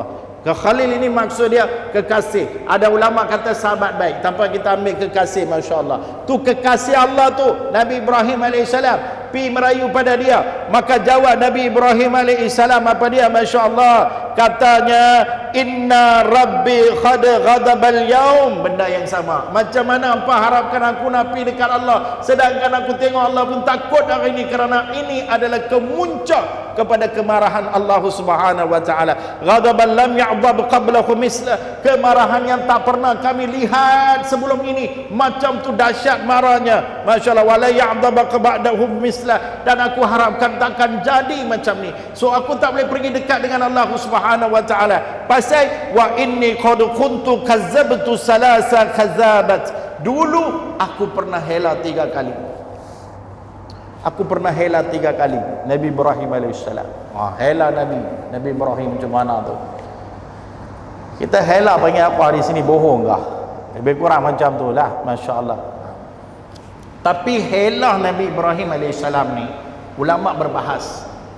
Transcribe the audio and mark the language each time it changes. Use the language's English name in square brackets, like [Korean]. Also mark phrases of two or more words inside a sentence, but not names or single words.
[Malay] Khalil ini maksud dia kekasih. Ada ulama kata sahabat baik, tanpa kita ambil kekasih, masya-Allah. Tu kekasih Allah tu Nabi Ibrahim alaihissalam, pi merayu pada dia. Maka jawab Nabi Ibrahim alaihissalam apa dia, masya-Allah, katanya [Arabic] إن ربي قد غضب اليوم. [Malay] Benda yang sama. Macam mana apa harapkan aku nak pi dekat Allah sedangkan aku tengok Allah pun takut hari ini, kerana ini adalah kemuncak kepada kemarahan Allah [Arabic] سبحانه وتعالى. غضبا لم يغضب قبله مثله, [Malay] kemarahan yang tak pernah kami lihat sebelum ini. Macam tu dahsyat marahnya, [Arabic] ما شاء الله ولا يغضب بعده مثله, [Malay] dan aku harapkan takkan jadi macam ni. So aku tak boleh pergi dekat dengan Allah [Arabic] سبحانه وتعالى. Pasal وإني قد كنت كذبت ثلاث كذبات, [Malay] dulu aku pernah hela 3 kali. Aku pernah hela 3 kali. Nabi Ibrahim alaihissalam. Hela Nabi Ibrahim macam mana tu? Kita hela panggil apa di sini? Bohong kah? Lebih kurang macam tu lah, masya-Allah. Tapi helah Nabi Ibrahim AS ni, ulama berbahas.